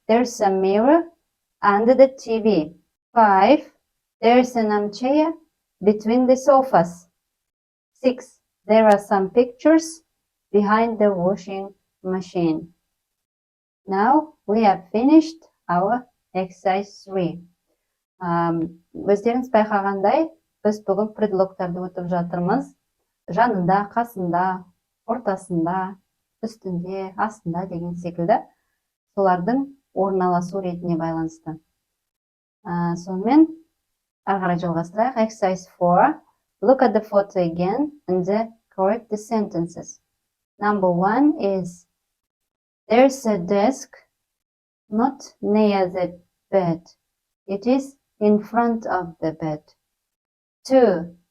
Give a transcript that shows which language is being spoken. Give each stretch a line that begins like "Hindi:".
English: There's a mirror under the TV. 5. There's an armchair between the sofas. 6. There are some pictures behind the washing machine. Now we have finished our exercise 3.
Kazakh: Өздеріңіз байқағандай, біз бүгін предлогтарды өтіп жатырмыз. Жанында, қасында, ортасында, үстінде, астында деген секілді солардың орналасу ретіне байланысты. Сонымен ары қарай жалғастырайық.
English: Exercise 4. Look at the photo again and correct the sentences. Number 1 is there's a desk not near the bed. It is in front of the bed. 2.